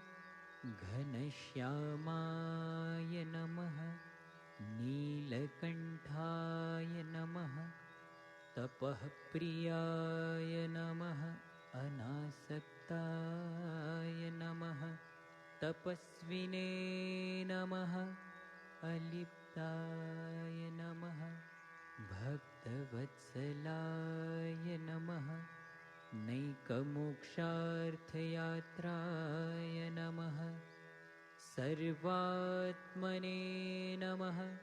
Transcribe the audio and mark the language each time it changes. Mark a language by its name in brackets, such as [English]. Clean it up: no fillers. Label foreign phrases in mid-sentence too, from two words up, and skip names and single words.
[Sanskrit] घनश्यामाय नमः. नीलकण्ठाय नमः. तपःप्रियाय नमः। अनासक्ताय नमः. तपस्विने नमः अलिप्ताय नमः भक्तवत्सलाय नमः नैकमोक्षार्थयात्राय नमः सर्वात्मने नमः